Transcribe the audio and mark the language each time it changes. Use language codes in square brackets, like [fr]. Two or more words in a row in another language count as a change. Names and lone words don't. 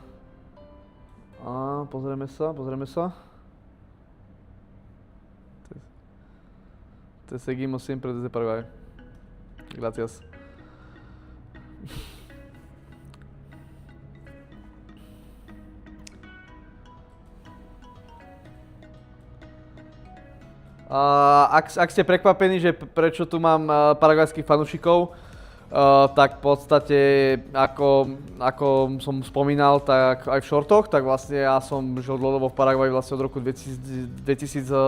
[sk] A pozrieme sa. [es] Te seguimos siempre desde Paraguay. Gracias. [sk] Ak ste prekvapení, že prečo tu mám paraguajských fanúšikov, tak v podstate, ako som spomínal, tak aj v shortoch, tak vlastne ja som žil dlhodobo v Paraguaji vlastne od roku 2022